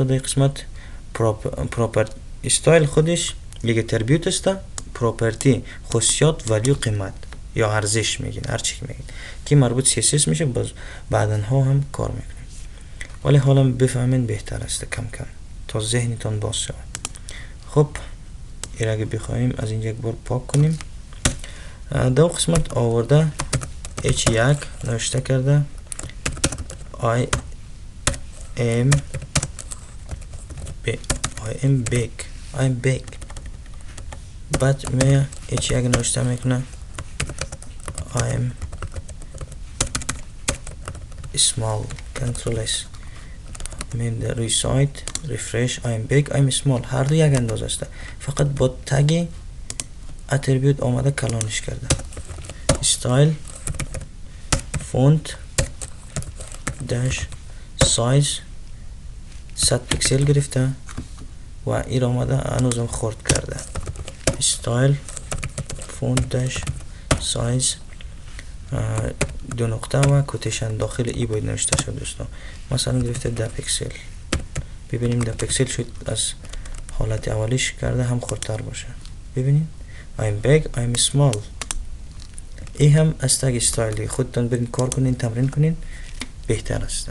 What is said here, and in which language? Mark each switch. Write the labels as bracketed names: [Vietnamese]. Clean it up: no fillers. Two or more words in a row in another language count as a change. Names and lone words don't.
[Persian] در قسمت [English] property style [Persian] خودش یک اتریبیوت است، پراپرتی خاصیت، ولیو قیمت یا ارزش میگین، هر چی میگین که مربوط CSS میشه، باز بعدن ها هم کار میکنیم. ولی حالا بفهمین بهتر است کم کم تا ذهنتان باز شود. خب این اگه بخوایم از اینجا یک بار پاک کنیم، دو قسمت آورده H1 نوشته کرده [English] I am big. [Persian] بعد می H1 نوشته میکنه [English] I am small. Ctrl S. [Persian] من در روی سایت refresh. [English] I'm big, I'm small. [Persian] هر دو یک اندازه است. فقط با [English] tag attribute [Persian] آمده کلانش کرده. [English] style font dash size [Persian] 100 پیکسل گرفته و این آمده هنوزم خورد کرده. [English] style font dash size [Persian] 2 نقطه و کوتیشن داخل ای باید نوشته شد دوستان. مثلا گرفته 10 پیکسل. ببینیم 10 پیکسل شد، از حالت اولیش کرده هم خردتر باشه. ببینیم [English] I'm big, I'm small. [Persian] این هم از تگ استایلی خودتان برین کار کنین، تمرین کنین، بهتر است.